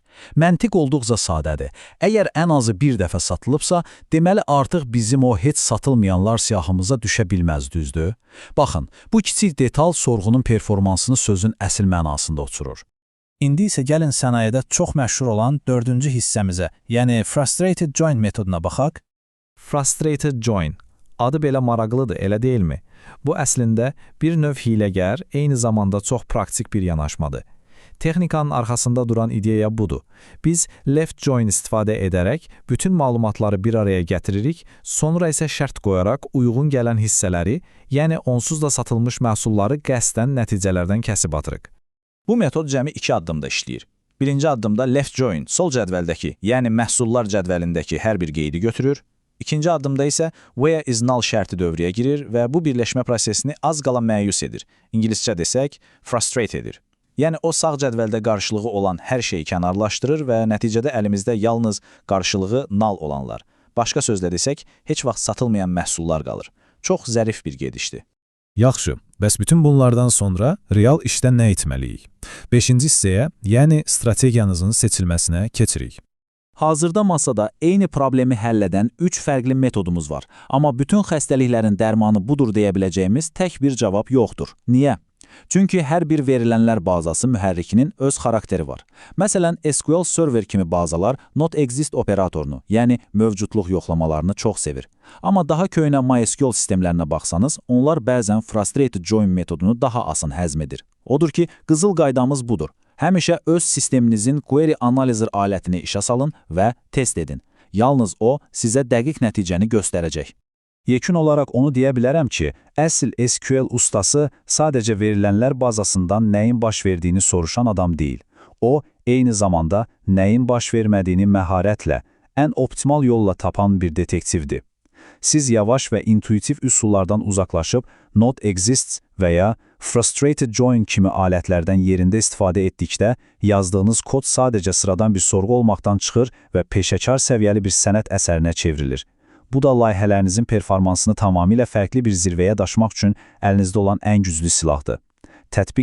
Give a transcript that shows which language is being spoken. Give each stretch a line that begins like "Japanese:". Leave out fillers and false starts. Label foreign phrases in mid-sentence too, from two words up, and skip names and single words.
Azerbaijani: Məntiq olduqca sadədir. Əgər ən azı bir dəfə satılıbsa, deməli artıq bizim o heç satılmayanlar siyahımıza düşə bilməz, düzdür? Baxın, bu kiçik detal sorğunun performansını sözün əsl mənasında uçurur. İndi isə gəlin sənayedə çox məşhur olan dördüncü hissəmizə, yəni
English: frustrated join
Azerbaijani: metoduna baxaq.
English: Frustrated join.
Azerbaijani: Adı belə maraqlıdır, elə deyilmi? Bu əslində bir növ hiləgər, eyni zamanda çox praktik bir yanaşmadır. Texnikanın arxasında duran ideya budur. Biz left join istifadə edərək bütün məlumatları bir araya gətiririk, sonra isə şərt qoyaraq uyğun gələn hissələri, yəni onsuz da satılmış məhsulları qəsdən nəticələrdən kəsib atırıq. Bu metod cəmi 2 addımda işləyir. Birinci addımda
English: left join,
Azerbaijani: sol cədvəldəki, yəni məhsullar cədvəlindəki hər bir qeydi götürür. İkinci addımda isə
English: where is null
Azerbaijani: şərti dövrəyə girir və bu birləşmə prosesini az qala məyus edir. İngiliscə desək, frustrate edir. Yəni o sağ cədvəldə qarşılığı olan hər şeyi kənarlaşdırır və nəticədə əlimizdə yalnız qarşılığı null olanlar. Başqa sözlə desək, heç vaxt satılmayan məhsullar qalır. Çox zərif bir gedişdir. Yaxşı, bəs bütün bunlardan sonra real işdən nə etməliyik? 5-ci hissəyə, yəni strategiyanızın seçilməsinə keçirik. Hazırda masada eyni problemi həll edən 3 fərqli metodumuz var. Amma bütün xəstəliklərin dərmanı budur deyə biləcəyimiz tək bir cavab yoxdur. Niyə? Çünki hər bir verilənlər bazası mühərrikinin öz xarakteri var. Məsələn, SQL Server kimi bazalar
English: not exist
Azerbaijani: operatorunu, yəni mövcudluq yoxlamalarını çox sevir. Amma daha köhnə MySQL sistemlərinə baxsanız, onlar bəzən
English: frustrated join
Azerbaijani: metodunu daha asan həzm edir. Odur ki, qızıl qaydamız budur. Həmişə öz sisteminizin
English: query analizer
Azerbaijani: alətini işə salın və test edin. Yalnız o, sizə dəqiq nəticəni göstərəcək. Yekun olaraq onu deyə bilərəm ki, əsl SQL ustası sadəcə verilənlər bazasından nəyin baş verdiyini soruşan adam deyil. O, eyni zamanda nəyin baş vermədiyini məharətlə, ən optimal yolla tapan bir detektivdir. Siz yavaş və intuitiv üsullardan uzaqlaşıb,
English: not exists
Azerbaijani: və ya
English: frustrated join
Azerbaijani: kimi alətlərdən yerində istifadə etdikdə, yazdığınız kod sadəcə sıradan bir sorğu olmaqdan çıxır və peşəkar səviyyəli bir sənət əsərinə çevrilir. Bu da layihələrinizin performansını tamamilə fərqli bir zirvəyə daşımaq üçün əlinizdə olan ən güclü silahdır.